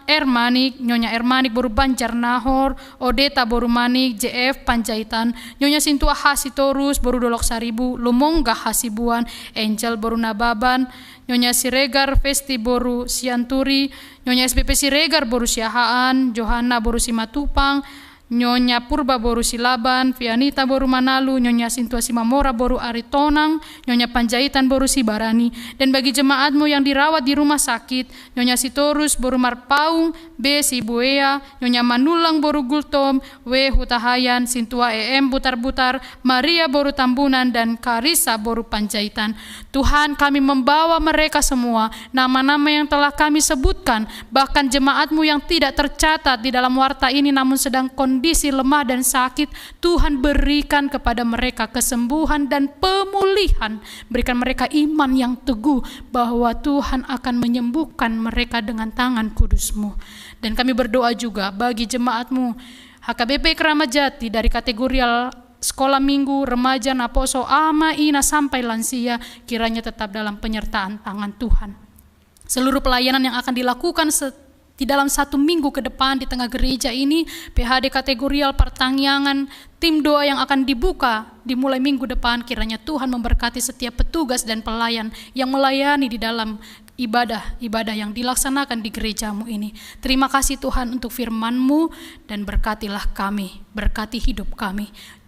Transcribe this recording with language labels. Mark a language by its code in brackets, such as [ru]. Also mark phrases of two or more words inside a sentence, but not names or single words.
[id] Ermanik, Nyonya Ermanik Boru Banjar Nahor, Odeta Boru Manik, JF Panjaitan, Nyonya Sintua Hasitorus Boru Dolok Saribu, Lumongga Hasibuan, Angel Boru Nababan, Nyonya Siregar Festi Boru Sianturi, Nyonya SBP Siregar Boru Siahaan, Johanna Boru Simatupang, Nyonya Purba Boru Silaban, Vianita Boru Manalu, Nyonya Sintua Simamora Boru Aritonang, Nyonya Panjaitan Boru Sibarani. Dan bagi jemaat-Mu yang dirawat di rumah sakit, Nyonya Sitorus Boru Marpaung, B Sibuea, Nyonya Manulang Boru Gultom, W Hutahayan, Sintua EM Butar-Butar, Maria Boru Tambunan, dan Karisa Boru Panjaitan. Tuhan, kami membawa mereka semua, nama-nama yang telah kami sebutkan, bahkan jemaat-Mu yang tidak tercatat di dalam warta ini namun sedang kondisi lemah dan sakit. Tuhan, berikan kepada mereka kesembuhan dan pemulihan. Berikan mereka iman yang teguh bahwa Tuhan akan menyembuhkan mereka dengan tangan kudus-Mu. Dan kami berdoa juga bagi jemaat-Mu HKBP Keramat Jati dari kategori sekolah minggu, remaja, [bbc] naposo, ama, ina, [id] sampai lansia, kiranya tetap dalam penyertaan tangan Tuhan. Seluruh pelayanan yang akan dilakukan di dalam 1 minggu ke depan di tengah gereja ini, PHD kategorial pertangyangan, tim doa yang akan dibuka dimulai minggu depan, kiranya Tuhan memberkati setiap petugas dan pelayan yang melayani di dalam ibadah yang dilaksanakan di gereja-Mu ini. Terima kasih Tuhan untuk firman-Mu, dan berkatilah kami, berkati hidup kami.